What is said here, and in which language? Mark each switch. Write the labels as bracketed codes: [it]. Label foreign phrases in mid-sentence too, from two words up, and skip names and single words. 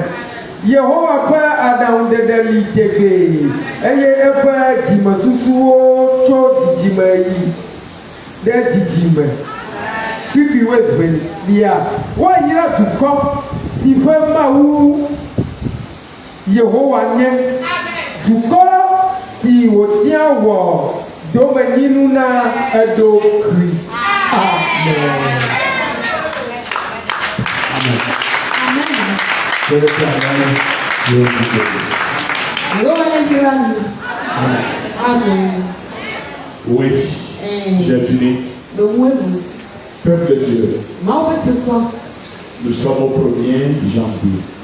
[ee] Yehowa ƒe aɖaŋuɖeɖe li tegbee eye eƒe dzimesusuwo tso dzidzime yi ɖe dzidzime. Kpikpiwo evelia woayra dukɔ si ƒe Mawu Yehowa nye. Dukɔ si wòtia wɔ domenyinu na eɖokui. Amen. Amen. [fr] Oui, j'ai fini. Peuple de Dieu, nous sommes au 1er janvier.